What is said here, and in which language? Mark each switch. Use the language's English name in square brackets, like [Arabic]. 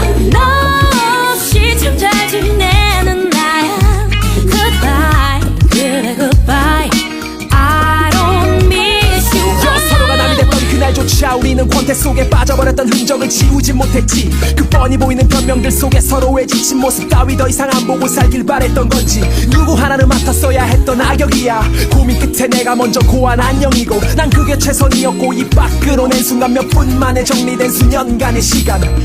[Korean] 너 없이 참 잘 지내는 나야. [English] Goodbye [Korean] 그래 [English] goodbye I don't miss you. [Korean] 서로가 남이 됐던 그날조차 우리는 권태 속에 빠져버렸던 흔적을 지우지 못했지. 그 뻔히 보이는 변명들 속에 서로의 지친 모습 따위 더 이상 안 보고 살길 바랬던 건지 누구 하나는 맡았어야 했던 악역이야. 고민 끝에 내가 먼저 고한 안녕이고 난 그게 최선이었고 입 밖으로 낸 순간 몇 분 만에 정리된 수년간의 시간.